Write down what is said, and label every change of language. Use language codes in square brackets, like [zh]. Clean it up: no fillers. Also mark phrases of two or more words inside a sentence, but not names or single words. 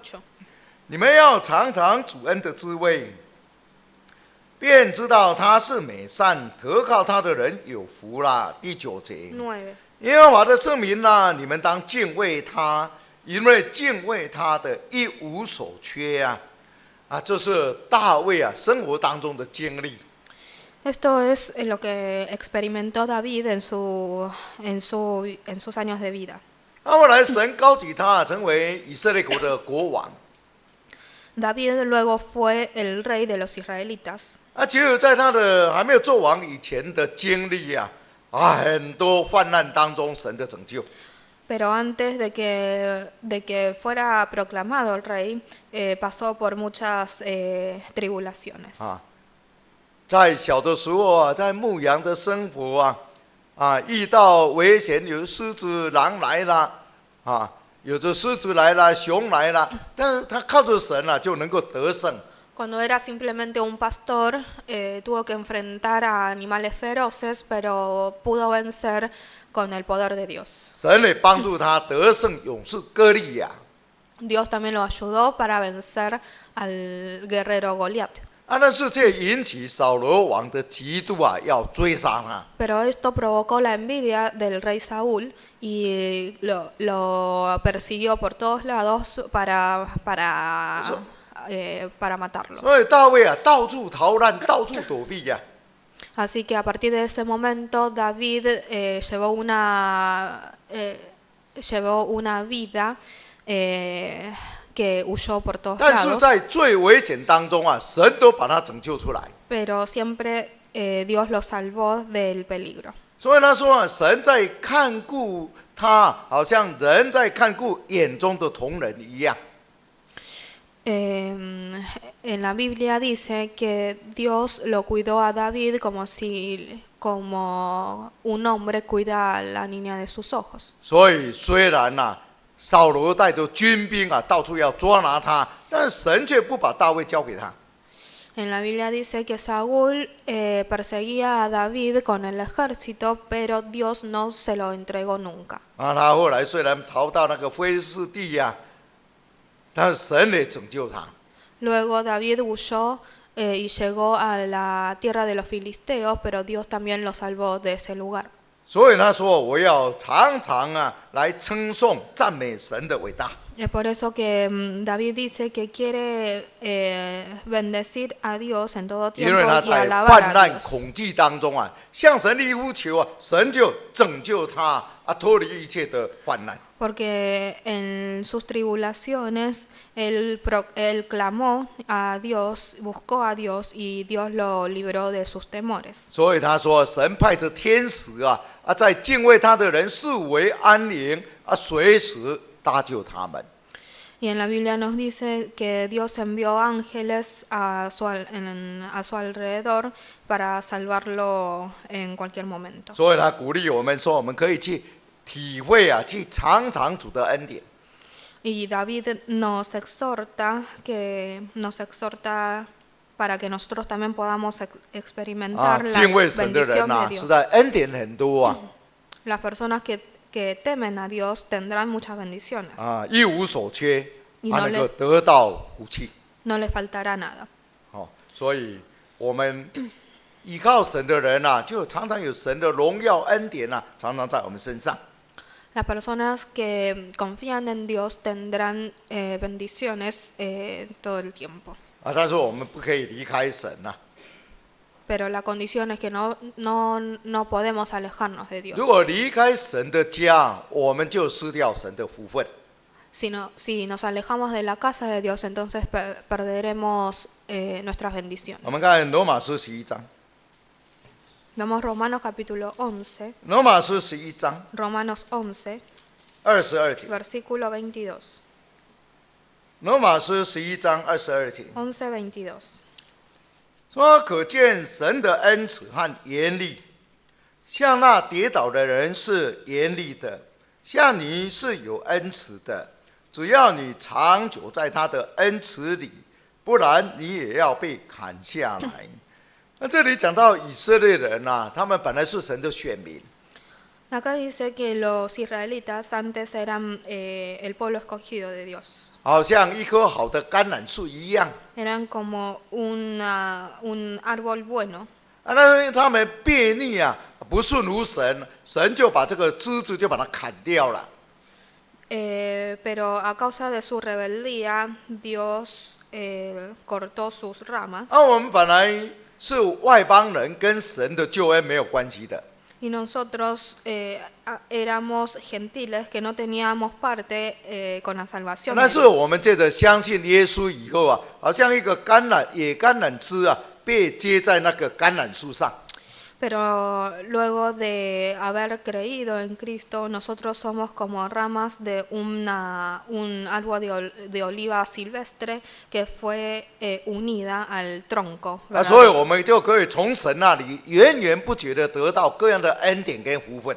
[zh] 你们要尝尝主恩的滋味，便知道他是美善，投靠他的人有福啦。第9节， 9. 耶和华的圣名啊，你们当敬畏他，因为敬畏他的一无所缺啊！这是大卫啊生活当中的经历。 [es] Esto es lo que experimentó David en sus años de vida. [zh] 后来神高举他成为以色列国的国王。 [es] David luego fue el rey de los israelitas. [zh] 只有在他的还没有做王以前的经历很多患难当中神的拯救。 [es] Pero antes de que fuera proclamado el rey, pasó por muchas tribulaciones. [zh] 在小的时候在牧羊的生活遇到危险，有狮子、狼来了有着狮子来了、熊来了，但是他靠着神就能够得胜。 [es] Cuando era simplemente un pastor, tuvo que enfrentar a animales feroces, pero pudo vencer con el poder de Dios. [zh] 神也帮助他得胜勇士歌利亚。 [es] Dios también lo ayudó para vencer al guerrero Goliat. [zh] 但是这引起扫罗王的嫉妒要追杀他。 [es] Pero esto provocó la envidia del rey Saúl y lo persiguió por todos lados para matarlo. [zh] 所以大卫到处逃难，到处躲避 [es] Así que a partir de ese momento David llevó una vida que huyó por todos [zh] 但是 [es] lados. [zh] 在最危险当中神都把他拯救出来。 [es] Pero siempre Dios lo salvó del peligro. [zh] 所以他说神在看顾他，好像人在看顾眼中的瞳人一样。 [es] En la Biblia dice que Dios lo cuidó a David como un hombre cuida a la niña de sus ojos. [zh] 所以虽然扫罗带着军兵到处要捉拿他，但神却不把大卫交给他。 [es] En la Biblia dice que Saúl perseguía a David con el ejército, pero Dios no se lo entregó nunca. [zh] 他后来虽然逃到那个非利士地但是神也拯救他。 [es] Luego David huyó y llegó a la tierra de los filisteos, pero Dios también lo salvó de ese lugar. [zh] 所以他说：“我要常常来称颂赞美神的伟大。” [es] Es por eso que David dice que quiere bendecir a Dios en todo [zh] 因 [es] tiempo [zh] 为他 [es] y [zh] 在 [es] alabar [zh] 患 [es] a [zh] 难 [es] Dios. [zh] 恐惧当中向神一呼求神就拯救他脱离一切的患难。 [es] Porque en sus tribulaciones él clamó a Dios, buscó a Dios y Dios lo libró de sus temores. [zh] 所以他说：“神派着天使在敬畏他的人视为安营随时搭救他们。” [es] Y en la Biblia nos dice que Dios envió ángeles a su alrededor para salvarlo en cualquier momento. [zh] 所以他鼓励我们说，我们可以去体会去尝尝主的恩典。 [es] Y David nos exhorta para que nosotros también podamos experimentar la [zh] 敬畏神的人 [es] bendición de [zh] 实 [es] Dios. [zh] 在恩典很多 [es] Las personas que temen a Dios tendrán muchas bendiciones. [zh] 一无所缺， [es] Y [zh] 能够得到福气。 [es] No les faltará nada. [zh] 所以我们依靠神的人啊，就常常有神的荣耀恩典啊，常常在我们身上。 [es] Las personas que confían en Dios tendrán bendiciones todo el tiempo. [zh] 但是我们不可以离开神啊。 [es] Pero la condición es que no podemos alejarnos de [zh] 如 [es] Dios. [zh] 果离开神的家，我们就失掉神的福分。 [es] Si nos alejamos de la casa de Dios, entonces perderemos nuestras [zh] 我 [es] bendiciones. [zh] 们看罗马书11章， [es] Vemos Romanos capítulo 11, [zh] 罗马书11章 [es] Romanos 11, [zh] 22节， [es] versículo 22. [zh] 罗马书11章22节 [es] 11:22. [zh] 说：“可见神的恩慈和严厉，像那跌倒的人是严厉的，像你是有恩慈的。只要你长久在他的恩慈里，不然你也要被砍下来。” 那这里讲到以色列人啊，他们本来是神的选民， [es] Acá dice que los israelitas antes eran el pueblo escogido de Dios. [zh] 好像一棵好的橄榄树一样。 [es] Eran como un árbol bueno. [zh] 那他们悖逆啊，不顺如神，神就把这个枝子就把它砍掉了。 [es] Pero a causa de su rebeldía, Dios cortó sus ramas. [zh] 我们本来是外邦人，跟神的救恩没有关系的。 [es] Y nosotros éramos gentiles que no teníamos parte con la salvación. [zh] 但是我们借着相信耶稣以后啊，好像一个野橄榄枝啊，被接在那个橄榄树上。 [es] Pero luego de haber creído en Cristo, nosotros somos como ramas de un árbol de oliva silvestre que fue unida al tronco. [zh] 所以我们就可以从神那里源源不绝的得到各样的恩典跟福分。